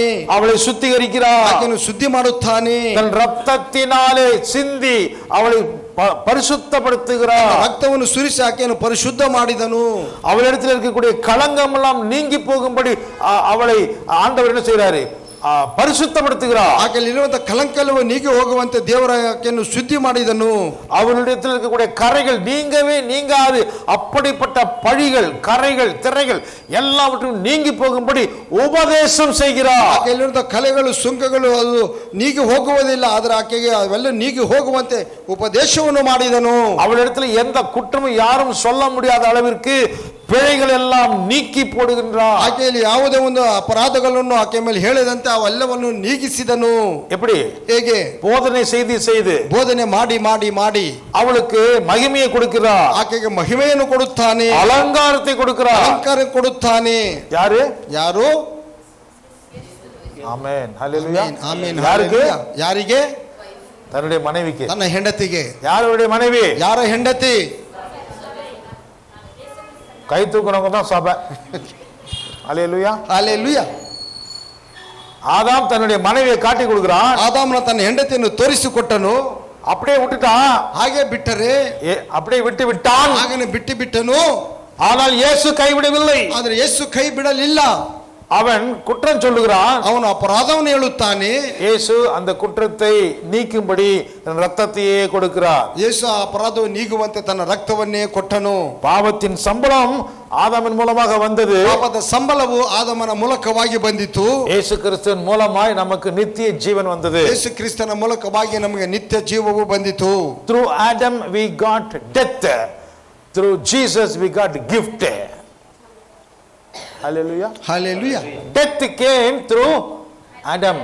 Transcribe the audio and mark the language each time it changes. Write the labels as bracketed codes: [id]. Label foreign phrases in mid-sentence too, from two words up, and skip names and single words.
[ta] அவளை சுத்திகரிக்கிறார், [kn] ಆಕೆಯನ್ನು ಶುದ್ಧಿ ಮಾಡುತ್ತಾನೆ, [ta] தன் ரத்தத்தினாலே சிந்தி அவளை பரிசுத்தப்படுத்துகிறார், [kn] ರಕ್ತವನ್ನು ಸುರಿಸಿ ಆಕೆಯನ್ನು ಪರಿಶುದ್ಧ ಮಾಡಿದನು. [ta] அவளிடத்தில் இருக்கக்கூடிய களங்கம் எல்லாம் நீங்கி போகும்படி அவளை ஆண்டவர் என்ன செய்கிறாரு? பரிசுத்தப்படுத்துகிறார். [kn] ಆಕೆಯಲ್ಲಿರುವಂತಹ ಕಲಂಕಲವು ನೀಗಿ ಹೋಗುವಂತೆ ದೇವರ ಆಕೆಯನ್ನು ಶುದ್ಧಿ ಮಾಡಿದನು. [ta] அவரிடத்தில் இருக்கக்கூடிய கரைகள் நீங்கவே நீங்காது அப்படிப்பட்ட பழிகள், கரைகள், திரைகள் எல்லாவற்றும் நீங்கி போகும்படி உபதேசம் செய்கிறார். [kn] ಆಕೆಯಲ್ಲಿರುವಂತಹ ಕಲೆಗಳು, ಸುಂಕಗಳು ಅದು ನೀಗಿ ಹೋಗುವುದಿಲ್ಲ, ಆದರೆ ಆಕೆಗೆ ಅವೆಲ್ಲ ನೀಗಿ ಹೋಗುವಂತೆ ಉಪದೇಶವನ್ನು ಮಾಡಿದನು. [ta] அவளிடத்தில் எந்த குற்றமும் யாரும் சொல்ல முடியாத அளவிற்கு பிழைகள் எல்லாம் நீக்கி போடுகின்றார். [kn] ಆಕೆಯಲ್ಲಿ ಯಾವುದೇ ಒಂದು ಅಪರಾಧಗಳನ್ನು ಆಕೆ ಮೇಲೆ ಹೇಳಿದಂತೆ ಅವೆಲ್ಲವನ್ನು ನೀಗಿಸಿದನು. [ta] எப்படி? [kn] ಹೇಗೆ? [ta] போதனை செய்து [kn] ಬೋಧನೆ ಮಾಡಿ ಮಾಡಿ ಮಾಡಿ [ta] அவளுக்கு மகிமையை கொடுக்கிறார். [kn] ಆಕೆಗೆ ಮಹಿಮೆಯನ್ನು ಕೊಡುತ್ತಾನೆ, [ta] அலங்காரத்தை கொடுக்கிறார். [kn] ಅಲಂಕಾರ ಕೊಡುತ್ತಾನೆ. [ta] யாரு? [kn] ಯಾರು? [ta] ஆமென், ஹல்லேலூயா. [kn] ಆಮೆನ್. [ta] யாருக்கு? [kn] ಯಾರಿಗೆ? [ta] தன்னுடைய மனைவிக்கு. [kn] ತನ್ನ ಹೆಂಡತಿಗೆ. [ta] யாருடைய மனைவி? [kn] ಯಾರ ಹೆಂಡತಿ? [ta] கை தூக்குறவங்க தான் சபை. ஹல்லேலூயா. [kn] ಹಲ್ಲೆಲೂಯಾ. [ta] ஆதாம் தன்னுடைய மனைவியை காட்டி கொடுக்கிறான். [kn] ಆದಾಮನ ತನ್ನ ಹೆಂಡತಿಯನ್ನು ತೋರಿಸಿಕೊಟ್ಟನು. [ta] அப்படியே விட்டுட்டான். [kn] ಹಾಗೆ ಬಿಟ್ಟರೆ [ta] அப்படியே விட்டு விட்டான். [kn] ಹಾಗನೆ ಬಿಟ್ಟನು. [ta] ஆனால் இயேசு கைவிடவில்லை. [kn] ಆದರೆ ಯೇಸು ಕೈ ಬಿಡಲಿಲ್ಲ. [ta] அவன் குற்றம் சொல்லுகிறான். [kn] ಅವನು ಅಪರಾಧವನ್ನು ಹೇಳುತ್ತಾನೆ. [ta] இயேசு அந்த குற்றத்தை நீக்கும்படி தன் ரத்தத்தையே கொடுக்கிறார். [kn] ಯೇಸು ಆ ಅಪರಾಧವನ್ನು ನೀಗುವಂತೆ ತನ್ನ ರಕ್ತವನ್ನೇ ಕೊಟ್ಟನು. [ta] பாவத்தின் சம்பளம் ஆதாமின் மூலமாக வந்தது. [kn] ಪಾಪದ ಸಂಬಳವು ಆದಾಮನ ಮೂಲಕವಾಗಿ ಬಂದಿತು. [ta] இயேசு கிறிஸ்துவின் மூலமாய் நமக்கு நித்திய ஜீவன் வந்தது. [kn] ಯೇಸು ಕ್ರಿಸ್ತನ ಮೂಲಕವಾಗಿ ನಮಗೆ ನಿತ್ಯ ಜೀವವು ಬಂದಿತು. [en] Through Adam we got death. Through Jesus we got gift. Hallelujah. [kn] ಹಲ್ಲೆಲೂಯಾ. [en] Death came through Adam.